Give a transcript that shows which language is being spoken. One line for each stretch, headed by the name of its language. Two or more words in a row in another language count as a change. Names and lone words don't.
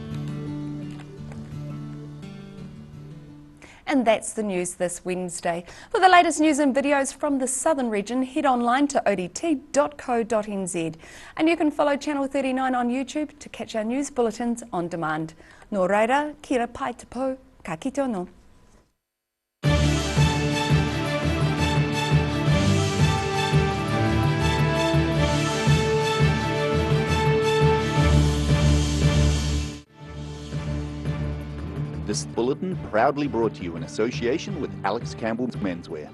English: And that's the news this Wednesday. For the latest news and videos from the southern region, head online to odt.co.nz. And you can follow Channel 39 on YouTube to catch our news bulletins on demand.
Māori: Nō reira, kia pai te pou, ka kite anō.
English: This bulletin proudly brought to you in association with Alex Campbell's Menswear.